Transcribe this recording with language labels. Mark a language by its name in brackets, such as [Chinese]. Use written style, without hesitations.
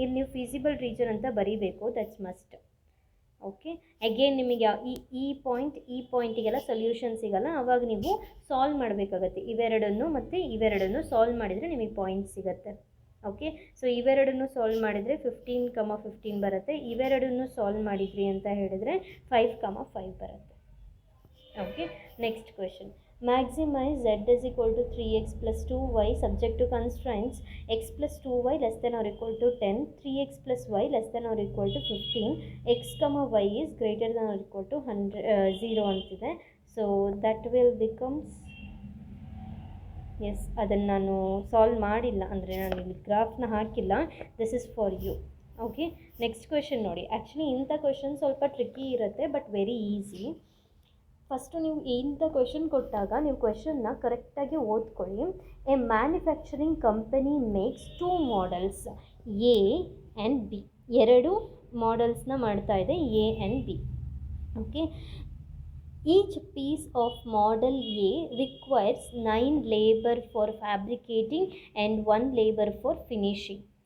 [Kannada] ಇಲ್ಲಿ ನೀವು feasible region ಅಂತ ಬರೀಬೇಕು, [English] That's must. [Kannada] ಓಕೆ, ಅಗೇನ್ ನಿಮಗೆ ಈ ಪಾಯಿಂಟಿಗೆಲ್ಲ ಸೊಲ್ಯೂಷನ್ ಸಿಗಲ್ಲ, ಆವಾಗ ನೀವು ಸಾಲ್ವ್ ಮಾಡಬೇಕಾಗತ್ತೆ. ಇವೆರಡನ್ನು ಮತ್ತು ಇವೆರಡನ್ನು ಸಾಲ್ವ್ ಮಾಡಿದರೆ ನಿಮಗೆ ಪಾಯಿಂಟ್ ಸಿಗುತ್ತೆ. ಓಕೆ, ಸೊ ಇವೆರಡನ್ನು ಸಾಲ್ವ್ ಮಾಡಿದರೆ 15, 15 ಬರುತ್ತೆ. ಇವೆರಡನ್ನು ಸಾಲ್ವ್ ಮಾಡಿದ್ರಿ ಅಂತ ಹೇಳಿದರೆ 5, 5 ಬರುತ್ತೆ. [English] Okay, next question, maximise z is equal to 3x plus 2y subject to constraints x plus 2y less than or equal to 10, 3x plus y less than or equal to 15, x, y is greater than or equal to 0 ಅಂತಿದೆ. So that will becomes, [Kannada] S, ಅದನ್ನು ನಾನು solve ಮಾಡಿಲ್ಲ, ಅಂದರೆ ನಾನು ಇಲ್ಲಿ ಗ್ರಾಫ್ನ ಹಾಕಿಲ್ಲ. [English] This is for you. [Kannada] Okay, next question ನೋಡಿ. Actually ಇಂಥ ಕ್ವೆಶನ್ ಸ್ವಲ್ಪ ಟ್ರಿಕ್ಕಿ ಇರುತ್ತೆ, [English] But very easy. [Kannada] ಫಸ್ಟು ನೀವು ಇಂಥ ಕ್ವೆಶನ್ ಕೊಟ್ಟಾಗ ನೀವು ಕ್ವೆಶನ್ನ ಕರೆಕ್ಟಾಗಿ ಓದ್ಕೊಳ್ಳಿ. [English] A manufacturing company makes 2 models A and B. [Kannada] ಎರಡು ಮಾಡೆಲ್ಸ್ನ ಮಾಡ್ತಾ ಇದೆ, A and B. [English] Okay, each piece of model A requires 9 labor for fabricating and 1 labor for finishing.